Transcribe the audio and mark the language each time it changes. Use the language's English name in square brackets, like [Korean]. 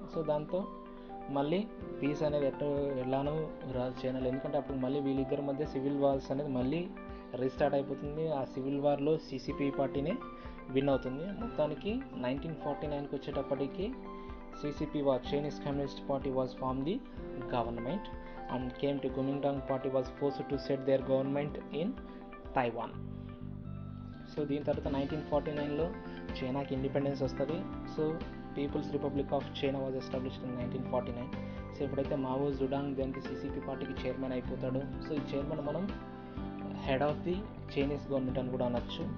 [Telugu] So దాంతో మళ్ళీ piece అనేది ఎలానో రాదు చైనాలో, ఎందుకంటే అప్పుడు మళ్ళీ వీళ్ళిద్దరి మధ్య సివిల్ వార్స్ అనేది మళ్ళీ రీస్టార్ట్ అయిపోతుంది. ఆ సివిల్ వార్లో సిసిపి పార్టీనే విన్ అవుతుంది. మొత్తానికి 1949కి వచ్చేటప్పటికి [English] CCP was Chinese Communist Party was formed the government and came to Kuomintang party was forced to set their government in Taiwan. [Telugu] So దీని తర్వాత 1949లో చైనాకి ఇండిపెండెన్స్ వస్తుంది. [English] So People's Republic of China was established in 1949. [Telugu] So ఎప్పుడైతే Mao Zedong దానికి CCP పార్టీకి chairman అయిపోతాడో, so ఈ chairman మనం head of the Chinese government అని కూడా అనొచ్చు.